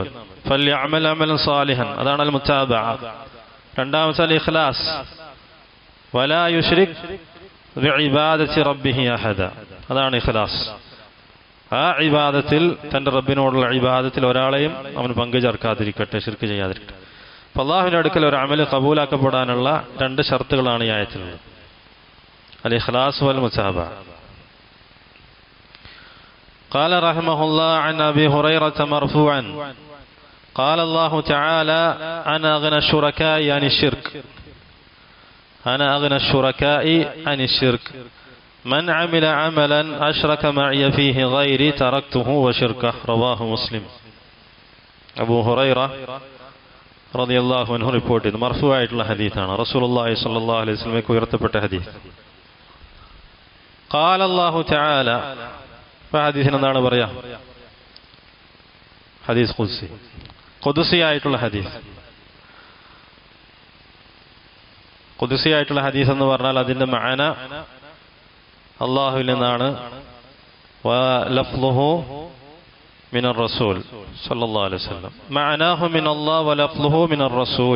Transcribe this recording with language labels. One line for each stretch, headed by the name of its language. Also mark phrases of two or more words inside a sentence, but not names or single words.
Arabic: فليعمل عملا صالحا, അതാണ് المتابعة. രണ്ടാമത്തെ الإخلاص ولا يشرك بعبادة ربه أحدا, അതാണ് ഇഖ്ലാസ്.
Malayalam: ആ ഇബാദത്തിൽ, തന്റെ റബ്ബിനോടുള്ള ഇബാദത്തിൽ ഒരാളെയും അവൻ പങ്കു ചേർക്കാതിരിക്കട്ടെ, ശിർക്ക് ചെയ്യാതിരിക്കട്ടെ. അപ്പോൾ അല്ലാഹുവിന്റെ അടുക്കൽ ഒരു അമൽ കബൂലാക്കപ്പെടാനുള്ള 2 ഷർത്തുകളാണ് ഈ ആയത്തിലുള്ളത്.
Arabic: الإخلاص والمتابعة. قال رحمه الله عن أبي هريرة مرفوعا قال الله تعالى أنا أغنى الشركاء عن الشرك أنا أغنى الشركاء عن الشرك من عمل عملا أشرك معي فيه غيري تركته وشركه رواه مسلم. أبو هريرة رضي الله عنه reported
Malayalam: മർഫൂആയിട്ടുള്ള ഹദീസാണ്. റസൂലുള്ളാഹി
Arabic: صلى الله عليه وسلم
Malayalam: ഉയർത്തപ്പെട്ട ഹദീസ്.
Arabic: قال الله تعالى,
Malayalam: ഹദീസിന് എന്താണ് പറയാ? ഹദീസ് ഖുദ്സി, ഖുദ്സി ആയിട്ടുള്ള ഹദീസ്. ഖുദ്സി ആയിട്ടുള്ള ഹദീസ് എന്ന് പറഞ്ഞാൽ അതിന്റെ മഅന അല്ലാഹുവിൽ നിന്നാണ്.
Arabic: ولفظه من الرسول صلى الله عليه وسلم معناه من الله ولفظه من الرسول.